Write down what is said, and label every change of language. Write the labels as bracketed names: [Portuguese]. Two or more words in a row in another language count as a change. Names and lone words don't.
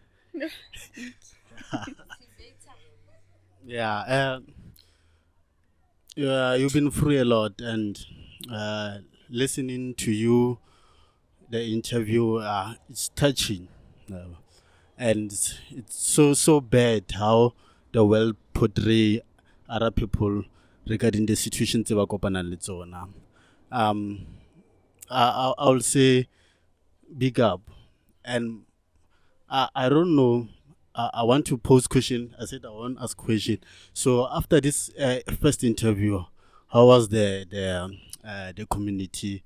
[English] Yeah, you've been through a lot, and listening to you, the interview, it's touching, and it's so bad how the world portray other people regarding the situations they were [Southern Sotho] kopanang le tsona. [English] I'll say big up, and I don't know. I want to pose question. I said I want to ask question. So after this first interview, how was the community?